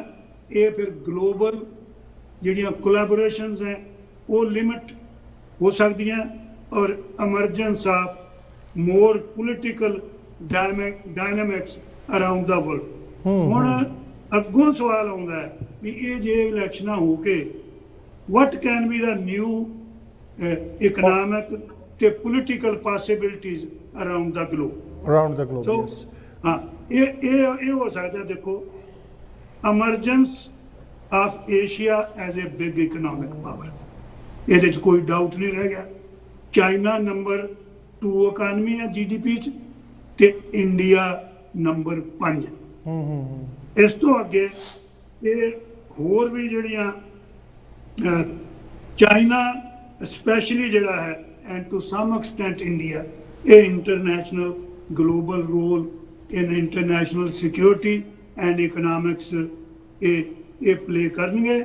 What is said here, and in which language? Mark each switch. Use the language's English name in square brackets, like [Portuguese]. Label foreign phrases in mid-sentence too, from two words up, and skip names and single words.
[Punjabi] ਇਹ ਫਿਰ ਗਲੋਬਲ ਜਿਹੜੀਆਂ ਕੋਲੈਬੋਰੇਸ਼ਨਸ ਹੈ ਉਹ ਲਿਮਿਟ ਹੋ ਸਕਦੀਆਂ, [English] or emergence of more political dynamics around the world. [Punjabi] ਹੁਣ ਅੱਗੋਂ ਸਵਾਲ ਆਉਂਦਾ ਹੈ ਵੀ ਇਹ ਜੇ ਇਲੈਕਸ਼ਨਾਂ ਹੋ ਕੇ [English] what can be the new economic [Punjabi] ਤੇ [English] political possibilities around the globe? So, yes. [Punjabi] ਹਾਂ, ਇਹ ਹੋ ਸਕਦਾ। ਦੇਖੋ, [English] emergence of Asia as a big economic power, [Punjabi] ਇਹਦੇ 'ਚ ਕੋਈ ਡਾਊਟ ਨਹੀਂ ਰਹਿ ਗਿਆ। ਚਾਈਨਾ ਨੰਬਰ 2 ਇਕਾਨਮੀ ਹੈ GDP 'ਚ ਤੇ ਇੰਡੀਆ ਨੰਬਰ 5। ਇਸ ਤੋਂ ਅੱਗੇ ਇਹ ਹੋਰ ਵੀ ਜਿਹੜੀਆਂ ਚਾਈਨਾ ਸਪੈਸ਼ਲੀ ਜਿਹੜਾ ਹੈ [English] and to some extent [Punjabi] ਇੰਡੀਆ, ਇਹ [English] international global role in international security and economics [Punjabi] ਇਹ ਪਲੇ ਕਰਨਗੇ।